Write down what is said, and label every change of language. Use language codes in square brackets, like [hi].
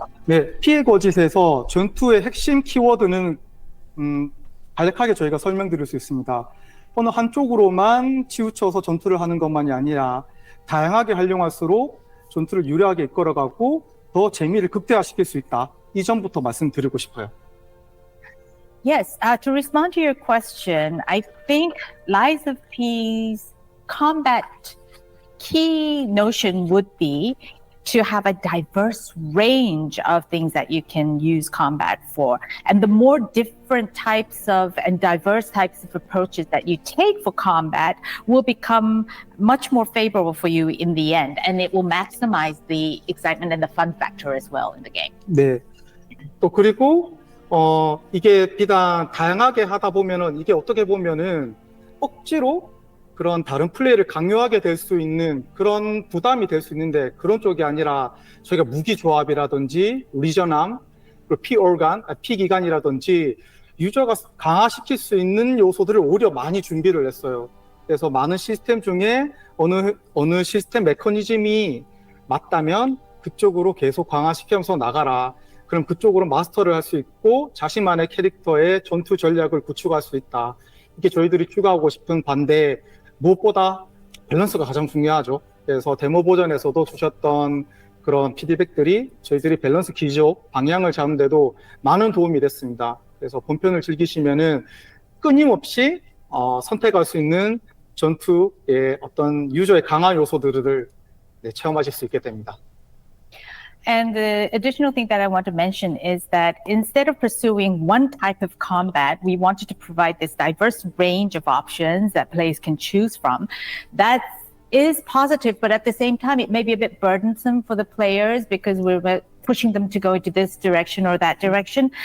[ko] 네, 피해 거짓에서 전투의 핵심 키워드는 간략하게 저희가 설명드릴 수 있습니다. 어느 한쪽으로만 치우쳐서 전투를 하는 것만이 아니라 다양하게 활용할수록 전투를 유리하게 이끌어가고 더 재미를 극대화시킬 수 있다. 이 점부터 말씀드리고 싶어요. [en] Yes, to respond to your question, I think Lies of P's combat key notion would be to have a diverse range of things that you can use combat for. And the more different types of and diverse types of approaches that you take for combat will become much more favorable for you in the end. And it will maximize the excitement and the fun factor as well in the game. [ko] 네. 또 그리고 이게 비단 다양하게 하다 보면은 이게 어떻게 보면은 억지로 그런 다른 플레이를 강요하게 될 수 있는 그런 부담이 될 수 있는데 그런 쪽이 아니라 저희가 무기 조합이라든지 리저남, 그리고 피기관이라든지 유저가 강화시킬 수 있는 요소들을 오히려 많이 준비를 했어요. 그래서 많은 시스템 중에 어느 시스템 메커니즘이 맞다면 그쪽으로 계속 강화시키면서 나가라. 그럼 그쪽으로 마스터를 할 수 있고 자신만의 캐릭터의 전투 전략을 구축할 수 있다. 이게 저희들이 추가하고 싶은 반대 무엇보다 밸런스가 가장 중요하죠. 그래서 데모 버전에서도 주셨던 그런 피드백들이 저희들이 밸런스 기조, 방향을 잡는 데도 많은 도움이 됐습니다. 그래서 본편을 즐기시면은 끊임없이 선택할 수 있는 전투의 어떤 유저의 강한 요소들을 체험하실 수 있게 됩니다. [en] And the additional thing that I want to mention is that instead of pursuing one type of combat, we wanted to provide this diverse range of options that players can choose from. That is positive, but at the same time, it may be a bit burdensome for the players because we're pushing them to go into this direction or that direction.